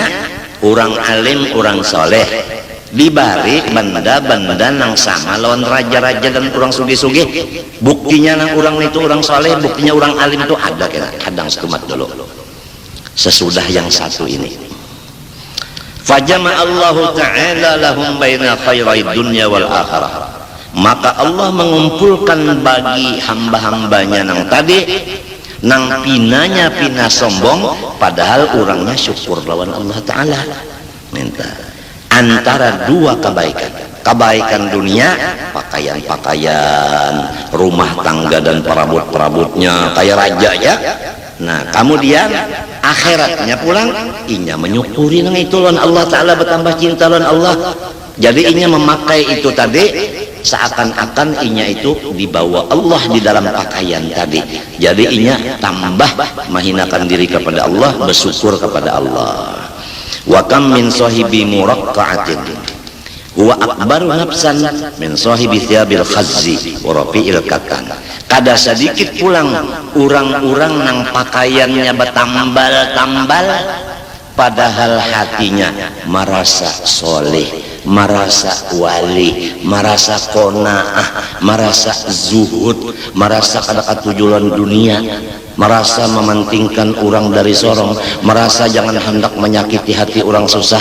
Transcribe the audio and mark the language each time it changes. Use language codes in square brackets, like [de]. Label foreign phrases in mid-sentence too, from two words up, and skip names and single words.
[bjn] Orang alim, orang soleh diberi benda-benda nang sama lawan raja-raja dan orang sugih-sugih. Buktinya nang orang itu orang soleh, buktinya orang alim itu ada kena kadang setumat dulu. Sesudah yang satu ini, [ar] فجمع الله تعالى لهم بين خيري الدنيا والآخرة, [bjn] maka Allah mengumpulkan bagi hamba-hambanya nang tadi nang pinanya pina sombong, padahal orangnya syukur lawan Allah Ta'ala. [id] Minta antara dua kebaikan dunia, pakaian-pakaian, rumah tangga dan perabot-perabotnya kayak raja ya. [bjn] Nah kemudian akhiratnya pulang inya menyukuri nang itu lawan Allah Ta'ala, bertambah cinta lawan Allah. Jadi inya memakai itu tadi seakan-akan inya itu dibawa Allah di dalam pakaian tadi. Jadi inya tambah menghinakan diri kepada Allah, bersyukur kepada Allah. [ar] وكم من صاحب مرقعة هو أكبر نفسا من صاحب ثياب الخز ورفيع الكتان. [bjn] Kada sedikit pulang orang-orang nang pakaiannya bertambal-tambal, padahal hatinya merasa soleh, merasa wali, merasa qanaah, merasa zuhud, merasa kada katujuan dunia, merasa mementingkan orang dari sorong, merasa jangan hendak menyakiti hati orang susah.